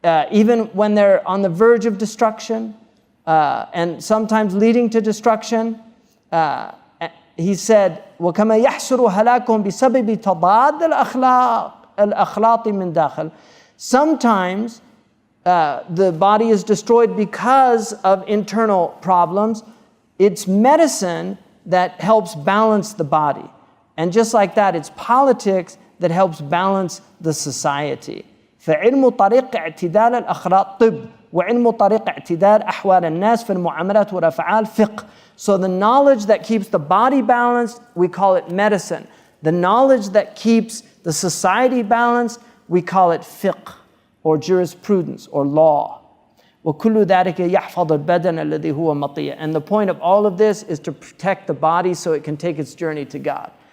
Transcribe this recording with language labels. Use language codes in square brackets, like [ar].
[en] even when they're on the verge of destruction, and sometimes leading to destruction, he said, [ar] وَكَمَا يَحْسُرُ هَلَاكُهُمْ بِسَبَبِ تَضَادِ الْأَخْلَاطِ مِنْ دَاخِلِ. [en] Sometimes the body is destroyed because of internal problems. It's medicine that helps balance the body. And just like that, it's politics that helps balance the society. [ar] فعلم طريق اعتدال الأخلاق طب وعلم طريق اعتدال أحوال الناس في المعاملات والأفعال فقه. [en] So the knowledge that keeps the body balanced, we call it medicine. The knowledge that keeps the society balanced, we call it fiqh, or jurisprudence, or law. [ar] وَكُلُّ ذَلِكَ يَحْفَظُ الْبَدَنَ الَّذِي هُوَ مَطِيَّ. [en] And the point of all of this is to protect the body so it can take its journey to God.